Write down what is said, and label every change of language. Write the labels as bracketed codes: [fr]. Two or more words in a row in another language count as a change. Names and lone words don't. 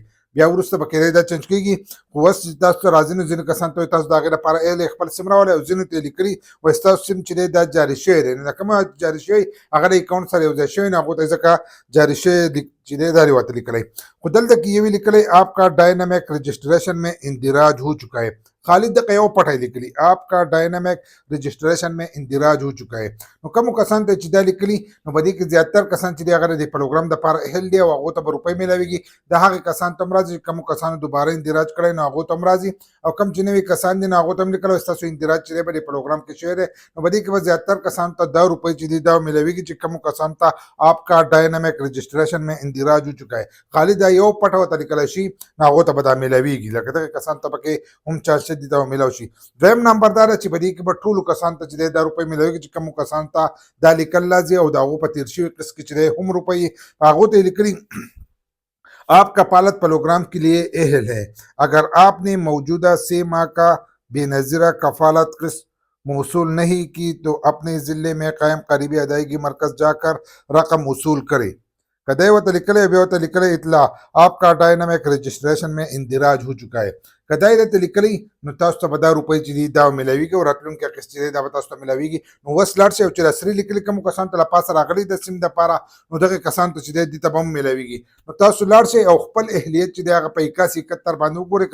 [ps] بیا وروسته به کېدای دا چینج کېږي، خو اوس چې تاسو ته راځي نو ځینې کسان ته وایي تاسو د هغې لپاره اهل یې خپل سیم راولئ، او ځینو ته یې لیکلي وایي ستاسو سیم چې دی دا جاري شوی دی. نو د کومه جاري شوی هغه د اکاونټ سره یو ځای شوی نو هغو ته ځکه جاري شوی چې دی دا ورته لیکلی. خو دلته کې یې وی لیکلی [ur] آپ کا ڈائنامک رجسٹریشن میں اندراج ہو چکا ہے. [ps] خالد دغه یو پټی لیکلي [ur] آپ کا ڈائنامک رجسٹریشن میں اندراج ہو چکا ہے. [ps] نو کوم کسان ته چې دا لیکلي نو په دې کې زیاتر کسان چې دی هغه د پروګرام دپاره اهل دی او هغو ته به روپۍ میلاویږي. د هغې کسان ته هم راځي چې کومو کسانو دوباره اندراج کړی نو هغو ته هم راځي، او کوم چې نوي کسان دي نو هغو ته هم لیکلی ستاسو اندراج چې دی په دې پروګرام کې شوی دی. نو په دې کې به زیاتر کسانو ته دا روپۍ چې دي دا میلاویږي چې کومو کسانو ته [ur] آپ کا ڈائنامک رجسٹریشن میں اندراج ہو چکا ہے. [ps] خالد دا یو پټه ورته لیکلی شي نو هغو ته به دا میلاویږي. لکه دغې کسان ته پکې هم چارج دي دا میلاو شي. دویم نمبر دا ده چې په دې کې به ټولو کسانو ته چې دی دا روپۍ میلاویږي چې کومو کسانو ته دا لیکل راځي او د هغو په تېر شوي قسط کې چې دی هم روپۍ هغو ته یې لیکلي [ur] آپ کا پالت پروگرام کے لیے اہل ہے. اگر آپ نے موجودہ 6 ماہ کا بے نظیرہ کفالت قسط موصول نہیں کی تو اپنے ضلع میں قائم قریبی ادائیگی مرکز جا کر رقم وصول کرے. [ps] کدی ورته لیکلی بیا ورته لیکلی [ur] اطلاع آپ کا ڈائنامک رجسٹریشن میں اندراج ہو چکا ہے. [ps] کدی درته لیکلی نو تاسو ته به دا روپۍ چې دي دا میلاویږي او راتلونکی قسط چې دی دا به تاسو ته میلاویږي. نو اوس لاړ شئ او چې رسري لیکلي کومو کسانو ته له پاسه راغلي د سیم دپاره نو دغې کسانو ته چې دی دې ته به هم میلاویږي. نو تاسو لاړ شئ او خپل اهلیت چې دی هغه په 8171 باندې وګورئ.